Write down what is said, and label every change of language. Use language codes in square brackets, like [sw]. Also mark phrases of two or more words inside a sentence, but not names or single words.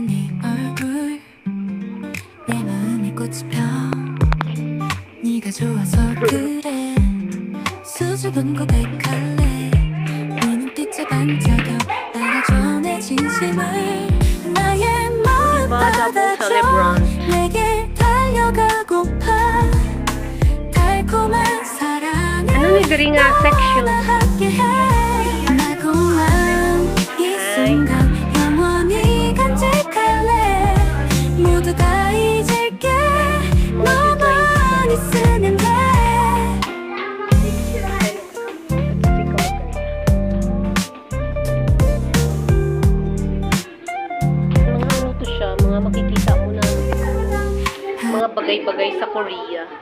[ko] 네 얼굴 내 마음에 꽃이 펴 네가 좋아서 그래 수줍은 고백할래 네 눈빛에 반짝여 알아줘 내 진심을 나의 마음 받아줘 내게 달려가고파 달콤한 사랑을 [ceb] Ano ni diri nga section? [ko] 나고만 이 순간 영원히 간직할래 모두 다 잊을게 너만 있으면 돼 [tl] Mga ano to siya, mga makikita mo na mga bagay-bagay sa Korea.